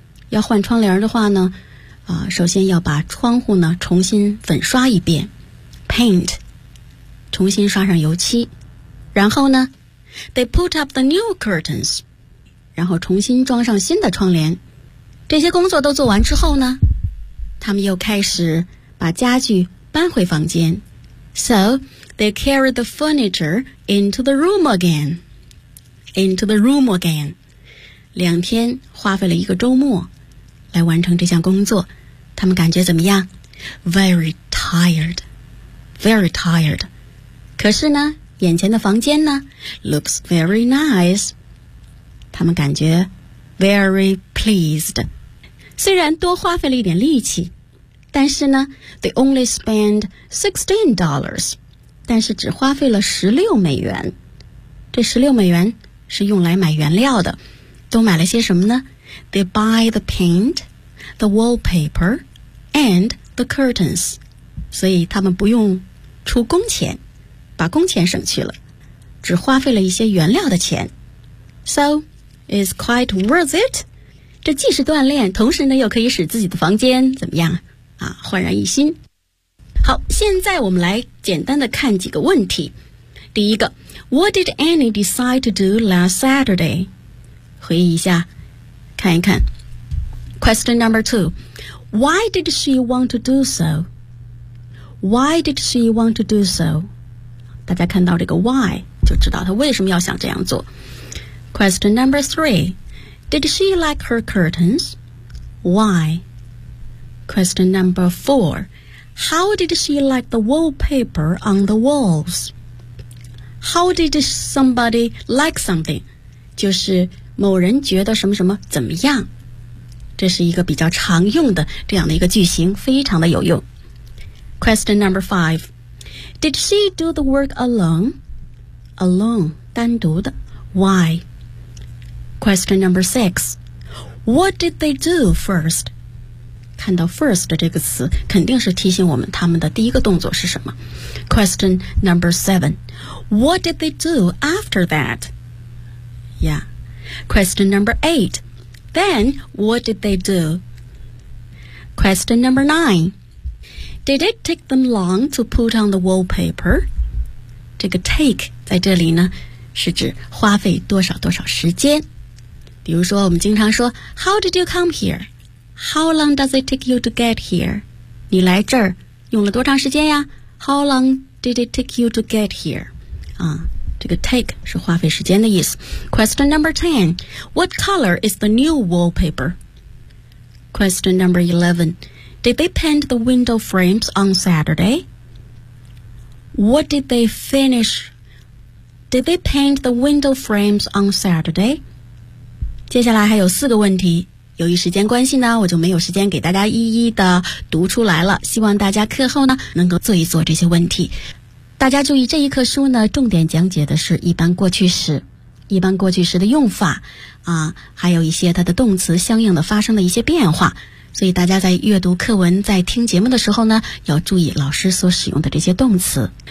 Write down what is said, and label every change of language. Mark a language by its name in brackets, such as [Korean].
[Chinese] 要换窗帘的话呢，首先要把窗户呢重新粉刷一遍，paint， 重新刷上油漆。然后呢， [English] They put up the new curtains， [Chinese] 然后重新装上新的窗帘。这些工作都做完之后呢，他们又开始把家具搬回房间。 [English] So they carried the furniture into the room again， into the room again。 [Chinese] 两天花费了一个周末来完成这项工作，他们感觉怎么样？ [English] Very tiredvery tired， [Chinese] 可是呢眼前的房间呢 [English] looks very nice， [Chinese] 他们感觉 [English] very pleased。 [Chinese] 虽然多花费了一点力气，但是呢 [English] they only spend $16， [Chinese] 但是只花费了$16。这$16是用来买原料的，都买了些什么呢？ [English] They buy the paint, the wallpaper and the curtains， [Chinese] 所以他们不用出工钱，把工钱省去了，只花费了一些原料的钱。 [English] So it's quite worth it， [Chinese] 这既是锻炼，同时呢又可以使自己的房间怎么样啊，焕然一新。好，现在我们来简单的看几个问题。第一个， [English] What did Annie decide to do last Saturday？ [Chinese] 回忆一下看一看。 [English] Question number two， Why did she want to do soWhy did she want to do so？ [Chinese] 大家看到这个 why 就知道她为什么要想这样做。 [English] Question number three， Did she like her curtains？ Why？ Question number four， How did she like the wallpaper on the walls？ How did somebody like something？ [Chinese] 就是某人觉得什么什么怎么样。这是一个比较常用的这样的一个句型，非常的有用。 [English] Question number five， Did she do the work alone？ Alone， 单独的。Why？ Question number six， What did they do first？ [Chinese] 看到 first 这个词，肯定是提醒我们他们的第一个动作是什么。 [English] Question number seven， What did they do after that？ Yeah。 Question number eight， Then what did they do？ Question number nineDid it take them long to put on the wallpaper？ [Chinese] 这个 take 在这里呢是指花费多少多少时间。比如说我们经常说 [English] How did you come here？ How long does it take you to get here？ [Chinese] 你来这儿用了多长时间呀？ [English] How long did it take you to get here？ [Chinese] 啊，这个 take 是花费时间的意思。 [English] Question number 10， What color is the new wallpaper？ Question number 11，Did they paint the window frames on Saturday? What did they finish? Did they paint the window frames on Saturday? [Chinese] 接下来还有四个问题，由于时间关系呢，我就没有时间给大家一一的读出来了，希望大家课后呢能够做一做这些问题。大家注意，这一课书呢重点讲解的是一般过去时，一般过去时的用法啊，还有一些它的动词相应的发生的一些变化，所以大家在阅读课文在听节目的时候呢要注意老师所使用的这些动词。